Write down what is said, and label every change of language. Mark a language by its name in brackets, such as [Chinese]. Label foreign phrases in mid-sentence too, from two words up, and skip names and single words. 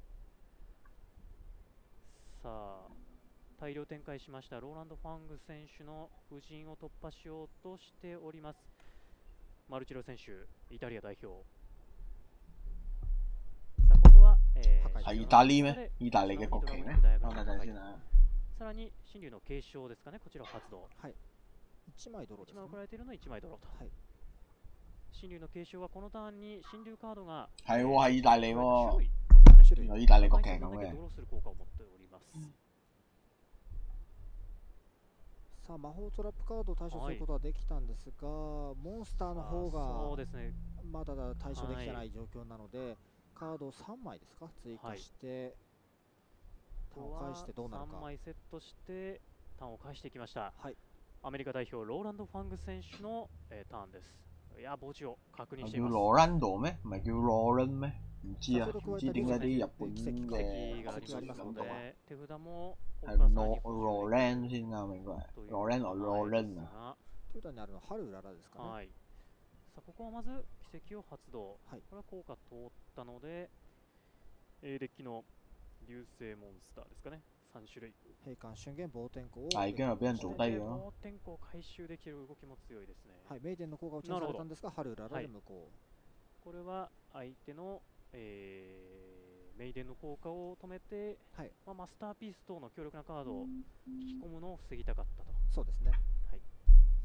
[Japanese] さあ、大量展開しましたローランド・ファング選手の布陣を突破しようとしております。マルチェロ選手、イタリア代表。さあ、ここは、 [Cantonese] イタリア咩？意大利嘅国旗咩？ [Japanese] さらに、神竜の継承ですかね、こちらを発動。はい。1枚ドローですね。 1枚送られているのは1枚ドローと。はい。神竜の継承はこのターンに神竜カードが [Cantonese] 係喎，係意大利喎，有意大利國旗咁嘅。 [Japanese] さあ魔法トラップカードを対処することはできたんですが、モンスターの方がまだ対処できてない状況なので、カードを3枚ですか追加して、ターンを返してどうなるか。 3枚セットしてターンを返していきました。はい、アメリカ代表ローランド・ファング選手の、ターンです。いや墓地を確認しています。 [Cantonese] 叫ローランド咩？唔係叫ローレン咩？唔知啊，唔知點解啲日本嘅 [Japanese] がありますので、手札も [Cantonese] 係ローレン先啱應該係。ローレンorローレン啊。 [Japanese] 手札にあるのは春うららですかね。はい。さあここはまず奇跡を発動。はい。これは効果通ったので、デッキの流星モンスターですかね。3 種類。閉館瞬間暴天候を [Cantonese] 已經係俾人做低咗。 [Japanese] 暴天候を回収できる動きも強いですね。はい、メイデンの効果を打ち出されたんですが、春うららで無効。これは相手の、メイデンの効果を止めて、はい、マスターピース等の強力なカードを引き込むのを防ぎたかったと。そうですね。はい。